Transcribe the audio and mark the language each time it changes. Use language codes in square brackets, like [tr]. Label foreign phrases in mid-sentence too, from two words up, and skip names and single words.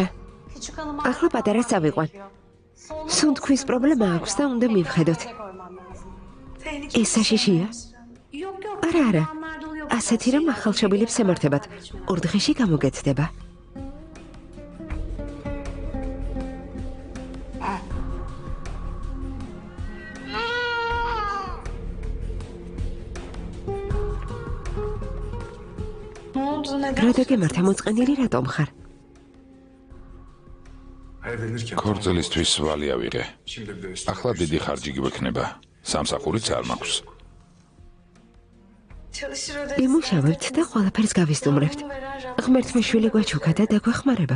[tr] Küçük hanım. [ka] ახლა პატარა წავიყვან. სუნთქვის პრობლემა აქვს და უნდა მივხედოთ. ეს საშიშია? [tr] Yok yok. [ka] არა, არა. [tr] Zamanlarda oluyor. [ka] ასეთი რომ ახალშობილებს ემართებათ. ორ დღეში გამოგეცდება. [tr] Ne oldu? Neden? [ka] რა დაგემართა მოწყენილი რატომ ხარ? ქორწილისთვის ვალი ავიღე. ახლა დიდი ხარჯი გვექნება. სამსახურიც არ მაქვს. იმუშავებთ და ყველაფერს გავისტუმრებთ. ღმერთმა შვილი გვაჩუქა და დაგვეხმარება.